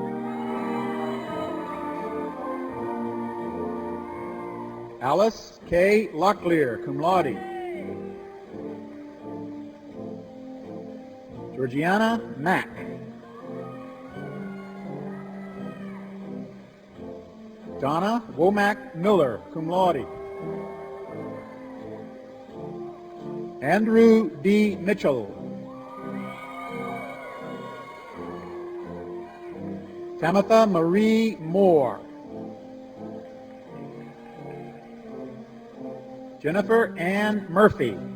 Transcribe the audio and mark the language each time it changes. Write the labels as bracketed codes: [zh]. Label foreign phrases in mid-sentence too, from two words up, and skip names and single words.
[en] Alice K. Locklear, [la] cum laude. [en] Georgiana Mack. Donna Womack Miller, [la] cum laude. [en] Andrew D. Mitchell. Tamitha Marie Moore. Jennifer Ann Murphy.